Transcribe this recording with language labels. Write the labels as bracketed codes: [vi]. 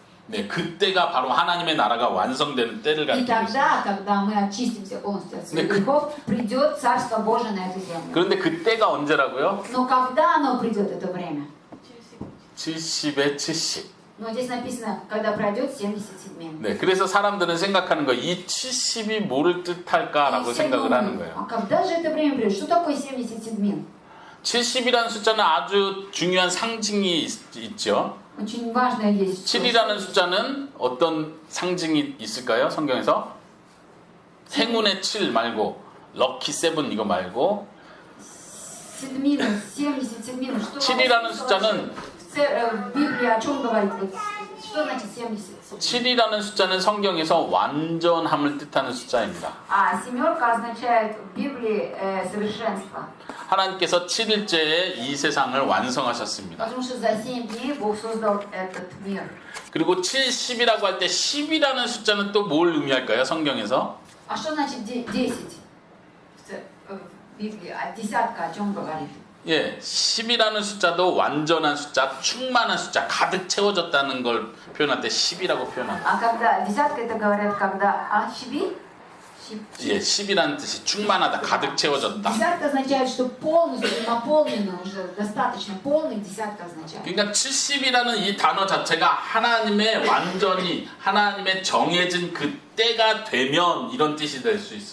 [ko] 네, 그때가 바로 하나님의 нара가 완성되는 때를 [ru] И [ko] 가리키고 있습니다. [ru] тогда, когда мы очистимся полностью от своих грехов, придет Царство Божие на эту землю. [ko] 그런데 그때가 언제라고요? [ru] Но когда оно придет, это время? [ko] 70에 70. [ru] Но здесь написано, когда пройдет 70 седьмин. [ko] 네, 그래서 사람들은 생각하는 거예요. 이 70이 뭐를 뜻할까라고 [ru] И все [ko] 생각을 하는 [ru] думают, [ko] 거예요. [ru] а когда же это время придет? Что такое 70 седьмин? [ko] 70이라는 숫자는 아주 중요한 상징이 있죠. [ru] Очень важная вещь. [ko] 7이라는 숫자는 어떤 상징이 있을까요? 성경에서? 행운의 7 말고 럭키 7 이거 말고 [ru] Седмина, 70 седмин. Что [ko] 7이라는 숫자는 [ru] В Библии о чем говорит? Вот, что значит 70? [ko] 7이라는 숫자는 성경에서 완전함을 뜻하는 숫자입니다. [ru] А семерка означает в Библии совершенство. [ko] 하나님께서 7일째에 이 세상을 완성하셨습니다. [ru] Потому что за 7 дней Бог создал этот мир. [ko] 그리고 7, 10이라고 할 때 10이라는 숫자는 또 뭘 의미할까요? 성경에서? [ru] А что значит 10? В Библии. А десятка о чем говорит? [ko] 예, 10이라는 숫자도 완전한 숫자, 충만한 숫자, 가득 채워졌다는 걸 표현할 때 10이라고 표현합니다. [ru] А когда десятка это говорят, когда щиби? [ko] 예, 10이라는 뜻이 충만하다, 가득 채워졌다. [ru] Десятка означает, что полностью наполнено уже, достаточно полный, десятка означает. [ko] 그러니까 70이라는 이 단어 자체가 하나님의 완전히 하나님의 정해진 그 때가 되면 이런 뜻이 될 수 있습니다.